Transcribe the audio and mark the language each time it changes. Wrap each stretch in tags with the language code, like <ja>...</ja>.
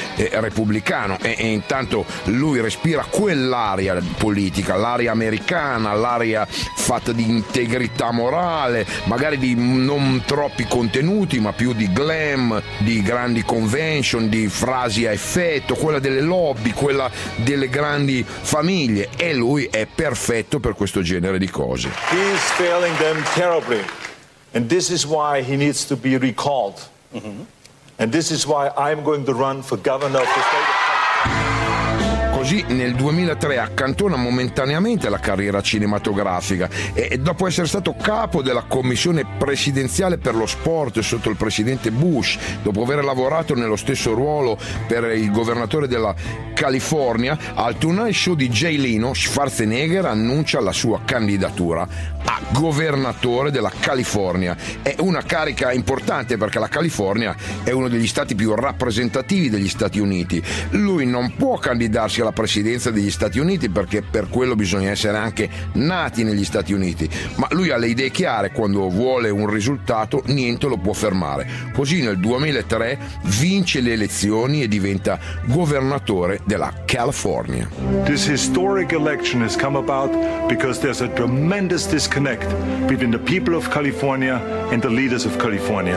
<it>e Repubblicano, e intanto lui respira quell'aria politica, l'aria americana, l'aria fatta di integrità morale, magari di non troppi contenuti, ma più di glam, di grandi convention, di frasi a effetto, quella delle lobby, quella delle grandi famiglie, e lui è perfetto per questo genere di cose.</it> <en>He's failing them terribly. And this is why he needs to be recalled. Mm-hmm. And this is why I'm going to run for governor of the state.</en> <it>Così nel 2003 accantona momentaneamente la carriera cinematografica, e dopo essere stato capo della commissione presidenziale per lo sport sotto il presidente Bush, dopo aver lavorato nello stesso ruolo per il governatore della California, al Tonight Show di Jay Leno, Schwarzenegger annuncia la sua candidatura a governatore della California. È una carica importante perché la California è uno degli stati più rappresentativi degli Stati Uniti. Lui non può candidarsi alla presidenza degli Stati Uniti perché per quello bisogna essere anche nati negli Stati Uniti, ma lui ha le idee chiare: quando vuole un risultato niente lo può fermare. Così nel 2003 vince le elezioni e diventa governatore della California.</it> <en>This historic election has come about because there's a tremendous disconnect between the people of California and the leaders of California.</en>